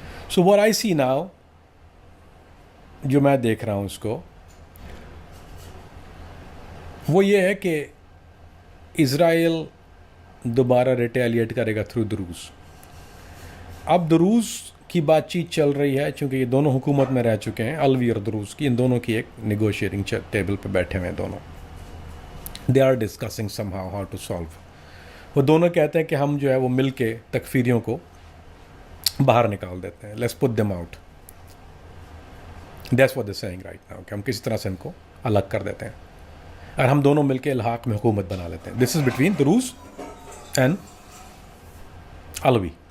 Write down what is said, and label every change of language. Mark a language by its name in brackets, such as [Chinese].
[English] So what I see now, [Urdu] جو میں دیکھ رہا ہوں اس کو, وہ یہ ہے کہ اسرائیل دوبارہ ریٹیلیٹ کرے گا تھرو دروز. اب دروز کی بات چیت چل رہی ہے, چونکہ یہ دونوں حکومت میں رہ چکے ہیں, الوی اور دروز کی, ان دونوں کی ایک نیگوشیٹنگ ٹیبل پہ بیٹھے ہوئے ہیں دونوں. [English] They are discussing some how to solve. [Urdu] وہ دونوں کہتے ہیں کہ ہم جو ہے وہ مل کے تکفیریوں کو باہر نکال دیتے ہیں. [English] Let's put them out. That's what they seeing right now, [Urdu] کہ ہم کسی طرح سے ان کو الگ کر دیتے ہیں, اور ہم دونوں مل کے الحاق میں حکومت بنا لیتے ہیں. [English] This is between Druze and Alawi.